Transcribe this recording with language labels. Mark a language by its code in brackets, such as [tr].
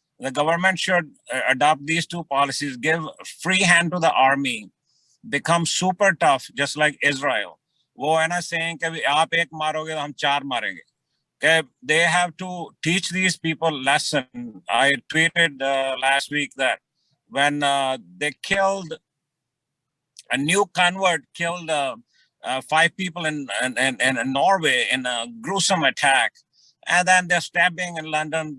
[en] The government should adopt these two policies, give free hand to the army, become super tough, just like Israel. [hi] वो है ना [en] saying [hi] कि आप एक मारोगे तो हम चार मारेंगे. [en] Okay, they have to teach these people lesson. I tweeted last week that when they killed a new convert, killed 5 people in Norway in a gruesome attack, and then they're stabbing in London.